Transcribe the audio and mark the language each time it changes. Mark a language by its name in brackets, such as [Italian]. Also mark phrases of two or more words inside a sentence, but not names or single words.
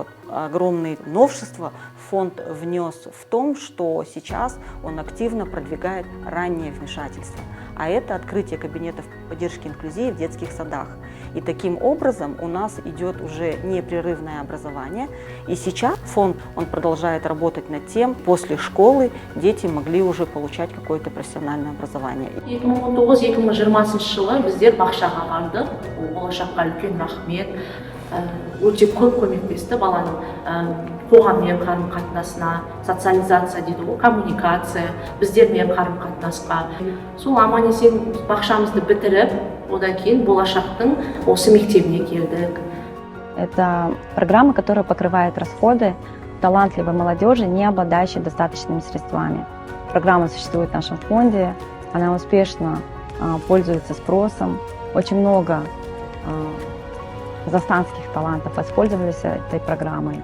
[Russian] Огромные новшества фонд внес в том, что сейчас он активно продвигает раннее вмешательство, а это открытие кабинетов поддержки инклюзии в детских садах. И таким образом у нас идет уже непрерывное образование. И сейчас фонд он продолжает работать над тем, после школы дети могли уже получать какое-то профессиональное образование. [Kazakh] 2019-2020 жылы біздер бақшаға бардық. Болашаққа үлкен рахмет. Өте көп көмектесті баланың қоғаммен қарым-қатынасына, социализация дейді ғой, коммуникация, біздермен қарым-қатынасқа. Сол аман-есен бақшамызды бітіріп, одан кейін болашақтың осы мектебіне келдік. [Russian] Это программа, которая покрывает расходы талантливой молодежи, не обладающей достаточными средствами. Программа существует в нашем фонде, она успешно пользуется спросом. Очень много казахстанских талантов воспользовались этой программой.